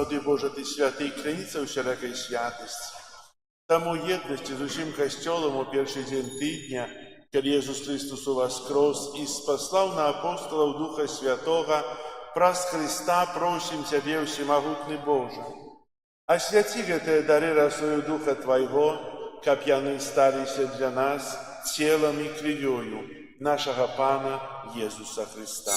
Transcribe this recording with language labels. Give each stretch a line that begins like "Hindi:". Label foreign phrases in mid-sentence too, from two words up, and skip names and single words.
Ukrainian: Боже, Ти святий, криниця усілякої святості. Тому єдності з усім Костьолом у перший день тижня, коли Ісус Христос воскрес і спаслав на апостолів Духа Святого, праз Христа просим Тебе, всемогутний Боже.
Belarusian: Освяти гэтыя дары росою Духа Твоего, каб яны сталіся для нас
Russian: телом и кровью нашего Пана Иисуса Христа.